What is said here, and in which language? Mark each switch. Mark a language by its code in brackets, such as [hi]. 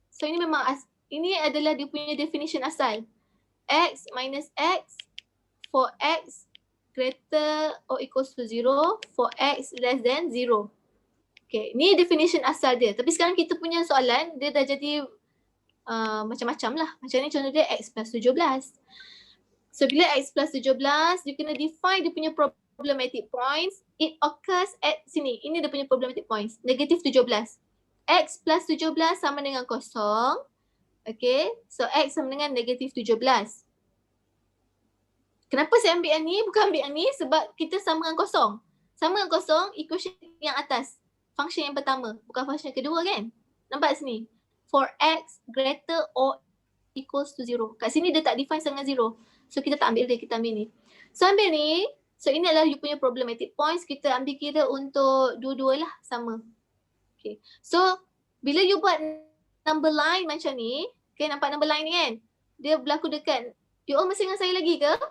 [ms] So ini memang ini adalah dia punya definition asal. [en] X minus X for X greater or equals to 0 for X less than 0. [ms] Okay, ni definition asal dia. Tapi sekarang kita punya soalan, dia dah jadi macam-macam lah. Macam ni contoh dia X plus 17. So bila X plus 17, you kena define dia punya problematic points. [en] It occurs at [ms] sini. Ini dia punya problematic points. Negatif 17. X plus 17 sama dengan kosong. Okay, so X sama dengan negatif 17. Kenapa saya ambil yang ni, bukan ambil yang ni? Sebab kita sama dengan kosong. Sama dengan kosong, equation yang atas. Function yang pertama, bukan function yang kedua kan? Nampak sini? [en] For X greater or equals to 0. [ms] Kat sini dia tak define dengan 0. So kita tak ambil dia, kita ambil ni. So ambil ni, so ini adalah you punya problematic points. Kita ambil kira untuk dua-dua lah sama. Okay. So bila you buat number line macam ni, okay, nampak number line ni kan? Dia berlaku dekat, you all masih dengan saya lagi ke?